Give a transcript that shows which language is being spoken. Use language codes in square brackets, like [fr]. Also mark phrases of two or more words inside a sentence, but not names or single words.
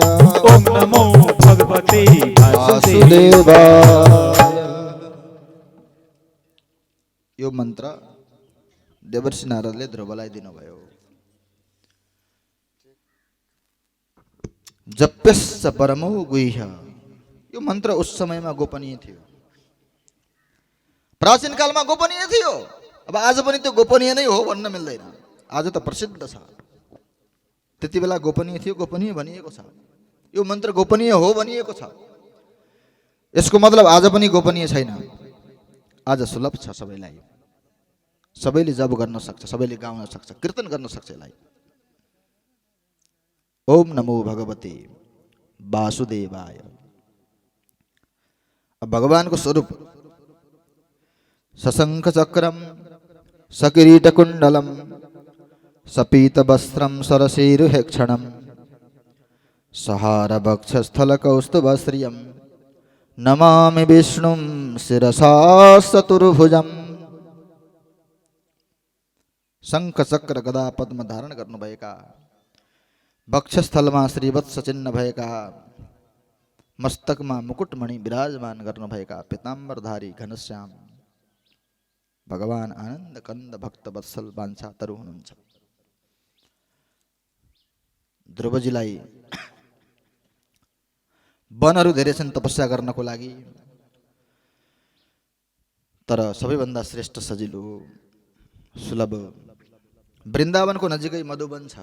[sa] ओम नमो भगवते वासुदेवाय। [ne] यो मन्त्र देवर्षि नारदले ध्रुवलाई दिनुभयो। [sa] जप्यश्च परमो गुह्य। [ne] यो मन्त्र उस समयमा गोपनीय थियो, प्राचीन कालमा गोपनीय थियो। अब आज पनि त्यो गोपनीय नै हो भन्न मिल्दैन, आज त प्रसिद्ध छ। त्यति बेला गोपनीय थियो, गोपनीय भनिएको छ। यो मन्त्र गोपनीय हो भनिएको छ। यसको मतलब आज पनि गोपनीय छैन, आज सुलभ छ सबैलाई। सबैले जप गर्न सक्छ, सबैले गाउन सक्छ, कीर्तन गर्न सक्छ यसलाई। [sa] ओम नमो भगवते वासुदेवाय। [ne] अब भगवानको स्वरूप [sa] सशंख चक्रम सकिरीट कुंडलम सपीत वस्त्रम सरसेरुहेक्षणम सहार वक्षस्थल कौस्तुभश्रियम नमामि विष्णुं शिरसा चतुर्भुजम। [ne] शंख चक्र गदा पद्म धारण गर्नुभएका, वक्षस्थलमा श्रीवत्स चिन्ह भएका, मस्तकमा मुकुटमणि विराजमान गर्नुभएका पीताम्बरधारी घनश्याम भगवान आनन्द कन्द भक्त वत्सल बान्छा तरु हुनुहुन्छ। ध्रुवजीलाई वनहरू धेरै छन् तपस्या गर्नको लागि, तर सबैभन्दा श्रेष्ठ सजिलो सुलभ वृन्दावनको नजिकै मधुवन छ।